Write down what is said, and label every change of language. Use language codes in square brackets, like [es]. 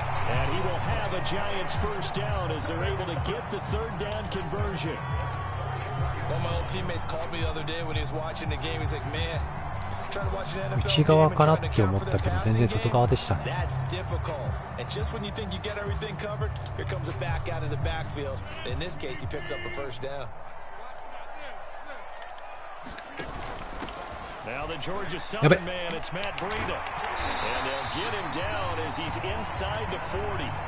[en] And he will have a Giants first down as they're able to get the 3rd down conversion. One of my old teammates called me the other day when he was watching the game. He's like, man, trying to watch an NFL [ja] 内側からって思ったけど全然外側でしたね。 [en] That's difficult. And just when you think you get everything covered, here comes a back out of the backfield. In this case, he picks up a first down. Now the Georgia Southern man, it's Matt Breida. And they'll get him down as he's inside the 40.